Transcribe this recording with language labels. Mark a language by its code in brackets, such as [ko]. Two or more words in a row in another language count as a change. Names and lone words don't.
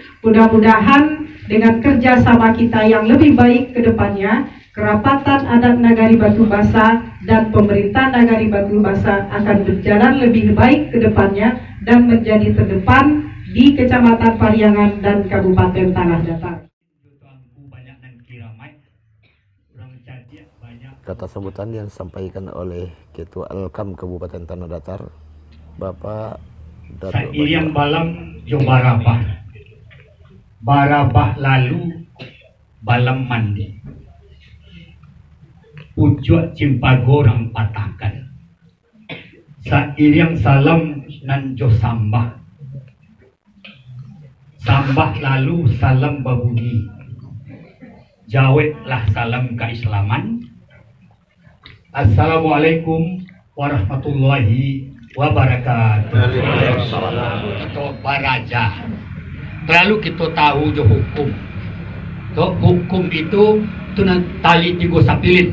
[id] Mudah-mudahan dengan kerjasama kita yang lebih baik ke depannya, kerapatan adat nagari Batu Basa dan pemerintah nagari Batu Basa akan berjalan lebih baik ke depannya dan menjadi terdepan di Kecamatan Pariangan dan Kabupaten Tanah Datar. Kata sambutan yang disampaikan oleh Ketua Alkam Kabupaten Tanah Datar, Bapak Datuk [min] Sairiang balam yo barabah lalu balam mandi. Pucuk cimpagorang patahkan. Sairiang salam nan jo sambah. Sambah lalu salam babunyi. Jawetlah salam keislaman. [ar] السلام عليكم ورحمة الله وبركاته. [min] Itu baraja. Terlalu kita tahu jo hukum. Hukum itu tali tiga sapilin.